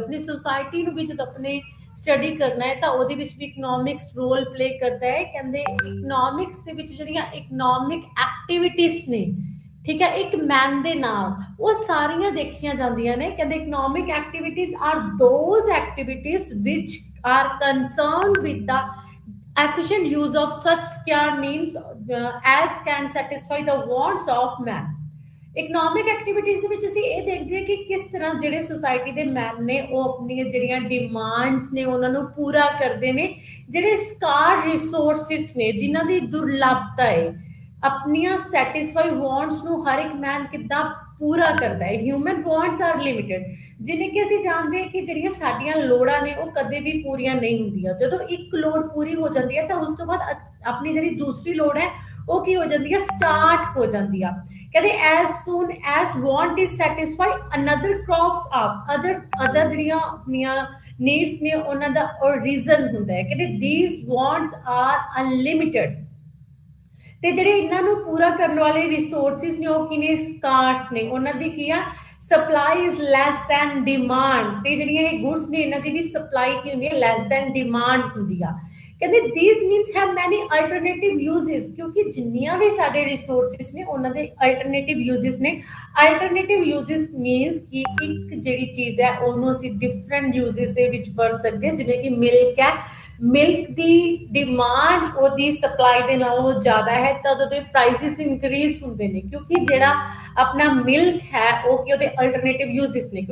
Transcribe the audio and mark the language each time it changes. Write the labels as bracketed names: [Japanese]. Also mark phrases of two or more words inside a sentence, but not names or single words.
[Punjabi] ਆਪਣੀ ਸੋਸਾਇਟੀ ਨੂੰ ਵੀ ਜਦੋਂ ਆਪਣੇ ਸਟੱਡੀ ਕਰਨਾ ਹੈ ਤਾਂ ਉਹਦੇ ਵਿੱਚ ਵੀ ਇਕਨੋਮਿਕਸ [English] role play [Punjabi] ਕਰਦਾ ਹੈ। ਕਹਿੰਦੇ ਇਕਨੋਮਿਕਸ ਦੇ ਵਿੱਚ ਜਿਹੜੀਆਂ [English] economic activities [Punjabi] ਨੇ, ਠੀਕ ਹੈ, ਇੱਕ ਮੈਨ ਦੇ ਨਾਲ ਉਹ ਸਾਰੀਆਂ ਦੇਖੀਆਂ ਜਾਂਦੀਆਂ ਨੇ। [English] ਕਹਿੰਦੇ economic activities are those activities which are concerned with the efficient use of such scarce means as can satisfy the wants of man। economic activities [Punjabi] ਦੇ ਵਿੱਚ ਅਸੀਂ ਇਹ ਦੇਖਦੇ ਹਾਂ ਕਿ ਕਿਸ ਤਰ੍ਹਾਂ ਜਿਹੜੇ ਸੋਸਾਇਟੀ ਦੇ ਮੈਨ ਨੇ ਉਹ ਆਪਣੀਆਂ ਜਿਹੜੀਆਂ ਡਿਮਾਂਡਸ ਨੇ ਉਹਨਾਂ ਨੂੰ ਪੂਰਾ ਕਰਦੇ ਨੇ। ਜਿਹੜੇ [English] scarce resources [Punjabi] ਨੇ, ਜਿਨ੍ਹਾਂ ਦੀ ਦੁਰਲਭਤਾ ਹੈ, ਆਪਣੀਆਂ [English] satisfy wants [Punjabi] ਨੂੰ ਹਰ ਇੱਕ ਮੈਨ ਕਿੱਦਾਂ ਪੂਰਾ ਕਰਦਾ ਹੈ। [English] human wants are limited, [Punjabi] ਜਿਵੇਂ ਕਿ ਅਸੀਂ ਜਾਣਦੇ ਹਾਂ ਕਿ ਜਿਹੜੀਆਂ ਸਾਡੀਆਂ ਲੋੜਾਂ ਨੇ ਉਹ ਕਦੇ ਵੀ ਪੂਰੀਆਂ ਨਹੀਂ ਹੁੰਦੀਆਂ। ਜਦੋਂ ਇੱਕ ਲੋੜ ਪੂਰੀ ਹੋ ਜਾਂਦੀ ਹੈ ਤਾਂ ਉਸ ਤੋਂ ਬਾਅਦ ਆਪਣੀ ਜਿਹੜੀ ਦੂਸਰੀ ਲੋੜ ਹੈ ਉਹ ਕੀ ਹੋ ਜਾਂਦੀ ਹੈ, ਸਟਾਰਟ ਹੋ ਜਾਂਦੀ ਆ। ਕਹਿੰਦੇ [English] as soon as want is satisfied another crops up, [Punjabi] other ਜਿਹੜੀਆਂ ਆਪਣੀਆਂ ਨੀਡਸ ਨੇ ਉਹਨਾਂ ਦਾ ਰੀਜ਼ਨ ਹੁੰਦਾ ਹੈ। [English] ਕਹਿੰਦੇ these wants are unlimited। [Punjabi] ਤੇ ਜਿਹੜੇ ਇਹਨਾਂ ਨੂੰ ਪੂਰਾ ਕਰਨ ਵਾਲੇ ਰਿਸੋਰਸਿਸ ਨੇ ਉਹ ਕਿਨੇ, ਸਕਾਰਸ ਨੇ। ਉਹਨਾਂ ਦੀ ਕੀ ਆ, [English] supply is less than demand. [Punjabi] ਤੇ ਜਿਹੜੀਆਂ ਇਹ ਗੁੱਡਸ ਨੇ ਇਹਨਾਂ ਦੀ ਵੀ ਸਪਲਾਈ ਕੀ ਹੁੰਦੀ ਹੈ, [English] less than demand [Punjabi] ਹੁੰਦੀ ਆ। [English] ਕਹਿੰਦੇ these means have many alternative uses, [Punjabi] ਕਿਉਂਕਿ ਜਿੰਨੀਆਂ ਵੀ ਸਾਡੇ ਰਿਸੋਰਸਿਸ ਨੇ ਉਹਨਾਂ ਦੇ [English] alternative uses [Punjabi] ਨੇ। [English] alternative uses means [Punjabi] ਕਿ ਇੱਕ ਜਿਹੜੀ ਚੀਜ਼ ਹੈ ਉਹਨੂੰ ਅਸੀਂ [English] different uses [Punjabi] ਦੇ ਵਿੱਚ ਵਰਤ ਸਕਦੇ ਹਾਂ। ਜਿਵੇਂ ਕਿ ਮਿਲਕ ਹੈ, ਮਿਲਕ ਦੀ ਡਿਮਾਂਡ ਉਹਦੀ ਸਪਲਾਈ ਦੇ ਨਾਲੋਂ ਜ਼ਿਆਦਾ ਹੈ ਤਾਂ ਉਹਦੇ [English] prices increase [Punjabi] ਹੁੰਦੇ ਨੇ, ਕਿਉਂਕਿ ਜਿਹੜਾ ਆਪਣਾ ਮਿਲਕ ਹੈ ਉਹ ਕਿ ਉਹਦੇ [English] alternative uses [Punjabi] ਨੇ।